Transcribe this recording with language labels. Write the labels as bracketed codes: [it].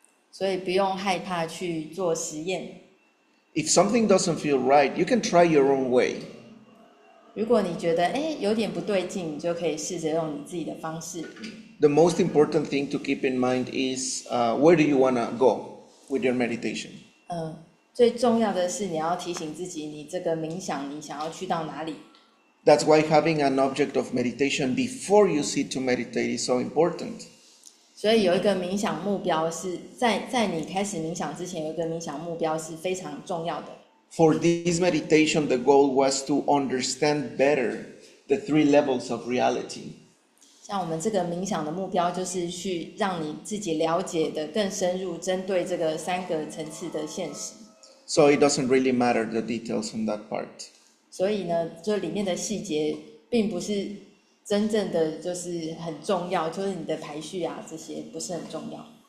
[zh] 所以不用害怕去做实验。 [en] If something doesn't feel right, you can try your own way. [zh] 如果你觉得有点不对劲，你就可以试着用你自己的方式。 [en] The most important thing to keep in mind is where do you want to go with your meditation? [zh] 最重要的是你要提醒自己，你这个冥想你想要去到哪里。 [en] That's why having an object of meditation before you sit to meditate is so important. [zh] 所以有一个冥想目标是在你开始冥想之前，有一个冥想目标是非常重要的。 [en] For this meditation, the goal was to understand better the 3 levels of reality. [zh] 像我们这个冥想的目标就是去让你自己了解的更深入，针对这个3个层次的现实。 [en] So it doesn't really matter the details on that part. [zh] 所以呢，就里面的细节并不是真正的就是很重要，就是你的排序啊这些不是很重要。